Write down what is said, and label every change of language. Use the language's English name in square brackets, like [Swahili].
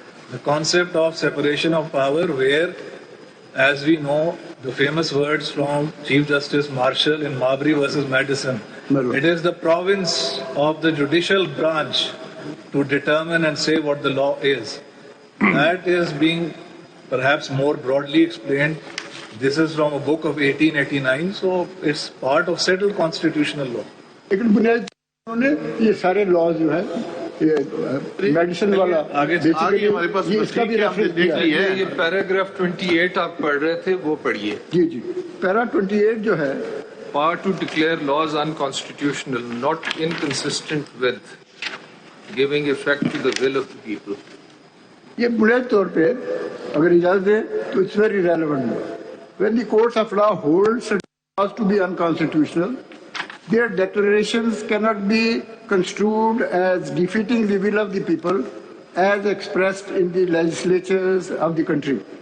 [English] the concept of separation of power where as we know the famous words from Chief Justice Marshall in Marbury versus Madison it is the province of the judicial branch to determine and say what the law is that is being perhaps more broadly explained this is from a book of 1889 so it's part of settled constitutional law [Hindi] लेकिन बुनियादी ये सारे law जो है ये medicine वाला आगे हमारे पास इसका भी रेफरेंस दिया है ये पैराग्राफ 28 आप पढ़ रहे थे वो पढ़िए जी जी पैरा 28 जो है [English] power to declare laws unconstitutional not inconsistent with giving effect to the will of the people [Hindi] ये बुनियादी तौर पे अगर इजाजत दे तो it's very relevant [English] when the courts of law hold certain laws to be unconstitutional their declarations cannot be construed as defeating the will of the people as expressed in the legislatures of the country.